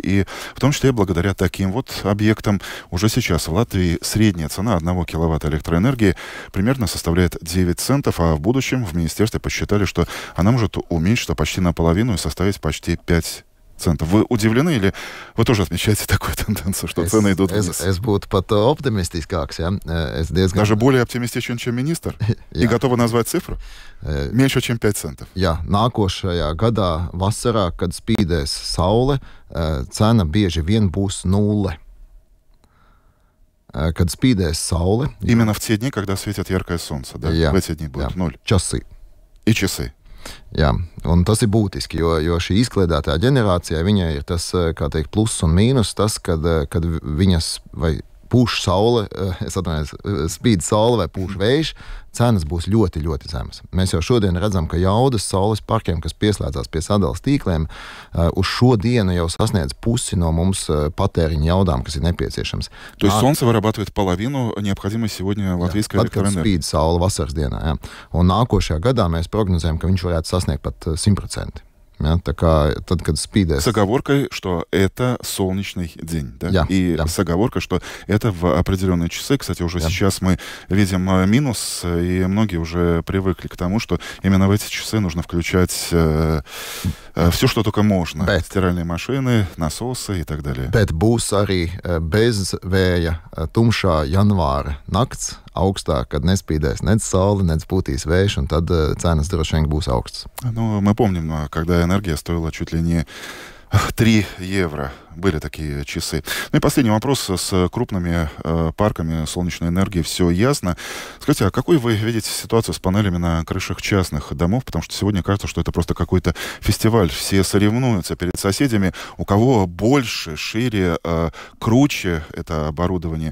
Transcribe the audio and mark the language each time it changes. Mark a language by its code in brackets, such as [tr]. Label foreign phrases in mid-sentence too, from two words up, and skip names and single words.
[ru] И в том числе благодаря таким вот объектам уже сейчас в Латвии средняя цена 1 киловатта электроэнергии примерно составляет 9 центов, а в будущем в министерстве посчитали, что она может уменьшиться почти наполовину и составить почти 5 центов. Вы удивлены или вы тоже отмечаете такую тенденцию, что цены идут вниз? [lv] Es būtu pat optimistiskāks. Ja? [ru] Даже более оптимистичен, чем министр? И готовы назвать цифру? Меньше, чем 5 центов. [lv] Jā, nākošajā gadā vasarā, kad spīdēs saule, cena bieži vien būs 0. Kad spīdēs saule... [ru] Именно в те дни, когда светит яркое солнце, да? [lv] Jā, [ru] в эти дни будет 0. Časi. И часы. [lv] Jā, un tas ir būtiski, jo šī izkliedētā ģenerācijā viņai ir tas, kā teikt, pluss un mīnus, tas, kad viņas vai pūš saule, spīd saule vai pūš vējš, cenas būs ļoti, ļoti zemas. Mēs jau šodien redzam, ka jaudas saules parkiem, kas pieslēdzās pie sadales tīkliem, uz šo dienu jau sasniedz pusi no mums patēriņa jaudām, kas ir nepieciešams. [ru] То есть солнце вырабатывает половину необходимой сегодня латвийской электроэнергии. [lv] Spīd saule vasaras dienā, jā. Un nākošajā gadā mēs prognozējam, ka viņš varētu sasniegt pat 100%. Ja, tā kā tad, kad spīdēs... [ru] С оговоркой, что это солнечный день, да? [lv] Jā, [ru] и [lv] jā. [ru] с оговоркой, что это в определенные часы. Кстати, уже сейчас мы видим минус, и многие уже привыкли к тому, что именно в эти часы нужно включать все, что только можно. Стиральные машины, насосы и так далее. [lv] Bet būs arī bez vēja tumšā janvāra nakts augstā, kad nespīdēs nec saule, nec pūtīs vējš, un tad cenas droši vien būs augstas. [ru] Ну, мы помним, когда энергия стоила чуть ли не 3 евро. Были такие часы. Ну и последний вопрос. С крупными парками солнечной энергии все ясно. Скажите, а какой вы видите ситуацию с панелями на крышах частных домов? Потому что сегодня кажется, что это просто какой-то фестиваль. Все соревнуются перед соседями, у кого больше, шире, круче это оборудование.